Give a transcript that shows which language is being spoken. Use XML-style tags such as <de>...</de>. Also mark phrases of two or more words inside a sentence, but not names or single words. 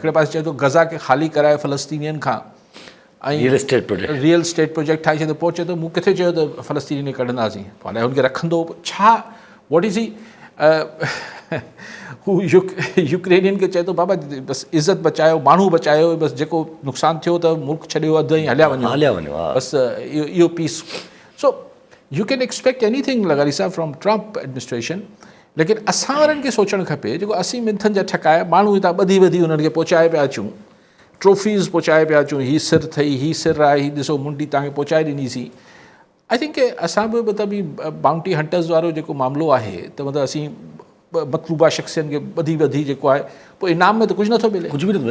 <sd>हिकिड़े पासे चए थो गज़ा खे ख़ाली कराए फ़लस्तीनियुनि खां ऐं रियल स्टेट प्रोजेक्ट ठाहे छॾियो, पोइ चए थो मूं किथे चयो त फ़लस्तीनी कढंदासीं, हाणे हुनखे रखंदो छा,</sd> <en>what is he.</en> <sd>हू यूक्रेनियन खे चए थो बाबा बसि इज़त बचायो, माण्हू बचायो, बसि जेको नुक़सानु थियो त मुल्क छॾियो अधु ऐं हलिया वञो, बसि इहो पीस।</sd> <en>so you can expect anything लगारी साहिब from Trump administration.</en> <sd>लेकिन असां वारनि खे सोचणु खपे, जेको असीं मिंथनि जा ठकाए माण्हू हितां ॿधी हुननि खे पहुचाए पिया अचूं, ट्रॉफीज़ पहुचाए पिया अचूं, हीअ सिर अथई, हीअ सिर आहे, हीअ ॾिसो मुंडी तव्हांखे पहुचाए ॾिनीसीं।</sd> <en>I think</en> <sd>असां बि मतिलबु ही</sd> <en>bounty hunters</en> <sd>वारो जेको मामिलो आहे, त मतिलबु असीं मतलूबा शख़्सियनि खे ॿधी जेको आहे, पोइ इनाम में त कुझु नथो मिले, कुझु बि नथो मिले।</sd>